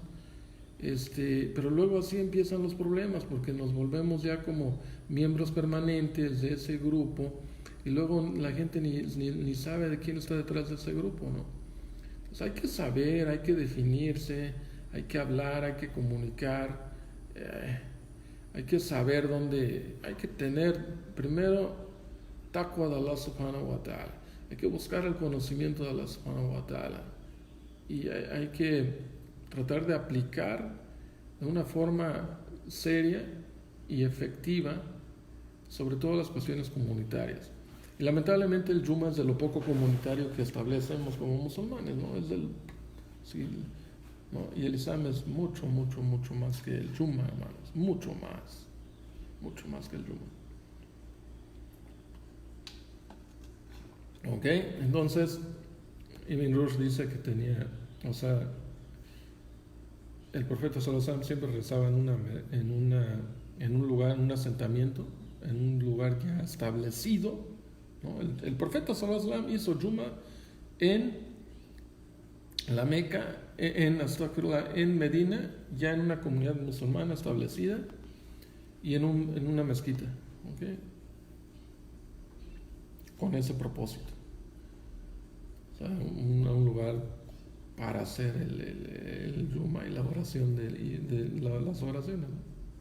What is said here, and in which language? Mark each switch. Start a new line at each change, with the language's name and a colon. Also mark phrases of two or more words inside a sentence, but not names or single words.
Spanish: Pero luego así empiezan los problemas, porque nos volvemos ya como miembros permanentes de ese grupo y luego la gente ni sabe de quién está detrás de ese grupo, ¿no? Entonces hay que saber, hay que definirse, hay que hablar, hay que comunicar, hay que saber dónde, hay que tener primero taqwa de Allah
Arabic: سبحانه وتعالى,
Spanish: hay que buscar el conocimiento de Allah
Arabic: سبحانه وتعالى
Spanish: y hay que tratar de aplicar de una forma seria y efectiva, sobre todo las cuestiones comunitarias. Y lamentablemente el Juma es de lo poco comunitario que establecemos como musulmanes, ¿no? Sí, ¿no? Y el Islam es mucho más que el Juma, hermanos, mucho más que el Juma. Ok, entonces Ibn Rushd dice que tenía, o sea, el profeta
Arabic: صلى الله عليه وسلم
Spanish: siempre rezaba en un lugar, en un asentamiento, en un lugar ya establecido, ¿no? El profeta
Arabic: صلى الله عليه وسلم
Spanish: hizo Juma en la Meca, en Medina, ya en una comunidad musulmana establecida y en una mezquita, ¿okay? Con ese propósito, o sea, un lugar para hacer el Juma y la oración las oraciones, ¿no?